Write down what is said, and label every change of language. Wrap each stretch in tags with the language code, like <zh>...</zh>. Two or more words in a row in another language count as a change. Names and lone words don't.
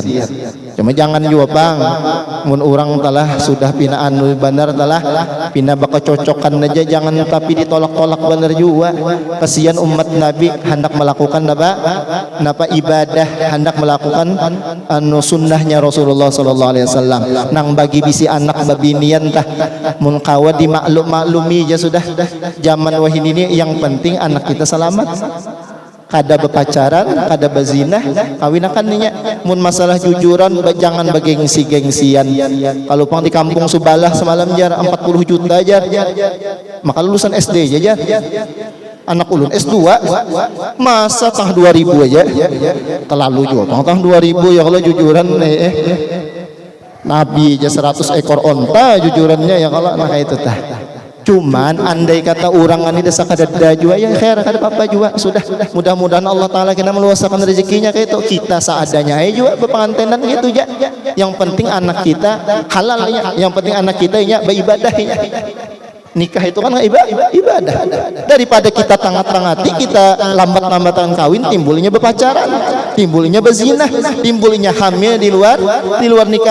<bjn>Cuma jangan juga bang, mun orang telah sudah pinaan benar telah pina bakal cocokan aja, jangan tapi ditolak-tolak benar juga. Kasihan umat Nabi hendak melakukan napa ibadah, hendak melakukan sunnahnya Rasulullah</bjn> <ar>صلى الله عليه وسلم.</ar> <bjn>Nang bagi bisi anak babinian tah mun kawa dimaklumi aja sudah zaman wahini ini yang penting anak kita selamat. Kada berpacaran, kada berzinah, kawinakan ninya. Mun masalah jujuran jangan begengsi-gengsian. Kalau pang di kampung Subalah semalam jar 40 juta jar. Maka lulusan SD aja jar. Anak ulun S2 masa tah 2000 aja. Terlalu juga pang tah 2000 ya kalau jujuran Nabi aja 100 ekor onta jujurannya ya kalau anak itu tah. Cuman andai kata orang ini desa kadada juga ya khair kada apa juga sudah mudah-mudahan Allah taala kena meluaskan rezekinya kayak itu kita seadanya aja juga berpengantenan gitu ya. Yang penting anak kita halalnya, yang penting anak kita ya beribadahnya. Nikah itu kan ibadah. Daripada kita tangat-tangati, kita lambat-lambatan kawin, timbulnya berpacaran, timbulnya berzina, timbulnya hamil di luar nikah.</bjn>